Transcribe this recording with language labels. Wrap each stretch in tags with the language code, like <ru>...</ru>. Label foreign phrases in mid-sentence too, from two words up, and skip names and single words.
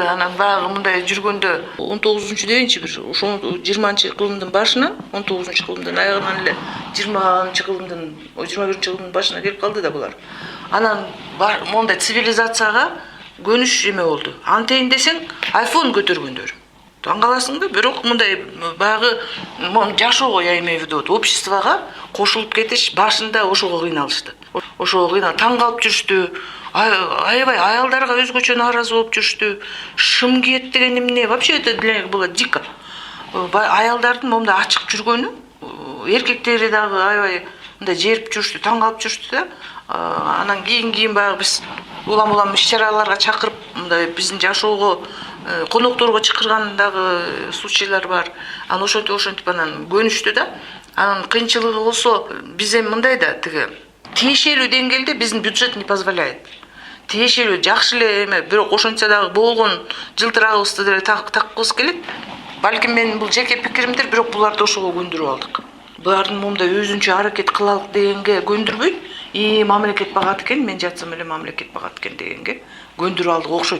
<ky>Анан баягы мындай жүргөндө 19 дейинчи бир ошо 20-кылымдын башынан 19-кылымдын аягынан эле 20-кылымдын 21-кылымдын башына келип калды да булар. Анан мондай цивилизацияга көнүш эме болду. Антейин десең iPhone көтөргөндөр. Таң каласың да, бирок мындай баягы жашоого</ky> <ru>я имею в виду,</ru> <ky>обществого кошулуп кетиш башында ошого кыйналышты. Ошого кыйналып таң калып жүрүштү. Аябай аялдарга өзгөчө нааразы болуп жүрүштү. Шым кийет деген эмне?</ky> <ru>Вообще это для них было дико.</ru> <ky>Аялдардын момундай ачык жүргөнү, эркектери дагы аябай мындай жерип жүрүштү, таң калып жүрүштү да. Анан кийин баягы биз улам иш-чараларга чакырып, мындай биздин жашоого конокторго чакырган дагы случайлар бар. Анан ошентип анан көнүштү да. Анан кыйынчылыгы болсо, биз эми мындай да, тиги тиешелүү деңгээлде биздин бюджет</ky> <ru>не позволяет.</ru> <ky>Тиешелүү жакшы эле эме, бирок ошончо дагы болгон жылтырагыбызды деле таккыбыз келет. Балким менин бул жеке пикиримдир, бирок буларды ошого көндүрүп алдык. Булардын момундай өзүнчө аракет кылалык дегенге көндүрбөйт. Мамлекет багат экен, мен жатсам эле мамлекет багат экен дегенге көндүрүп алдык окшойт.</ky>